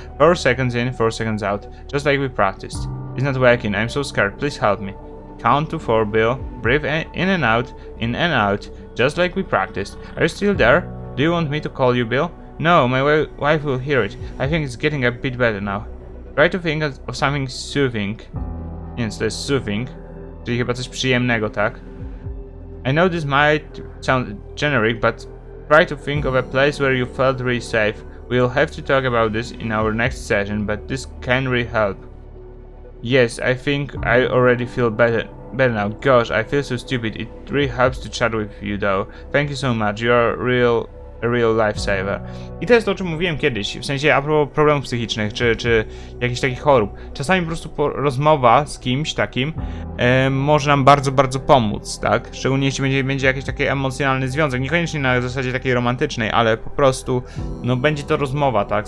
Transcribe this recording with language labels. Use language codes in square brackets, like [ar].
[en] 4 seconds in, 4 seconds out. Just like we practiced. It's not working. I'm so scared. Please help me. Count to 4, Bill. Breathe in and out. Just like we practiced. Are you still there? Do you want me to call you, Bill? No, my wife will hear it. I think it's getting a bit better now. Try to think of something soothing. [pl] Więc to jest soothing, czyli chyba coś przyjemnego, tak? [en] I know this might sound generic, but try to think of a place where you felt really safe. We'll have to talk about this in our next session, but this can really help. Yes, I think I already feel better now. Gosh, I feel so stupid. It really helps to chat with you though. Thank you so much. You are a real lifesaver. [pl] I to jest to, o czym mówiłem kiedyś, w sensie a propos problemów psychicznych, czy jakichś takich chorób. Czasami po prostu rozmowa z kimś takim może nam bardzo pomóc, tak? Szczególnie jeśli będzie jakiś taki emocjonalny związek, niekoniecznie na zasadzie takiej romantycznej, ale po prostu, no będzie to rozmowa, tak?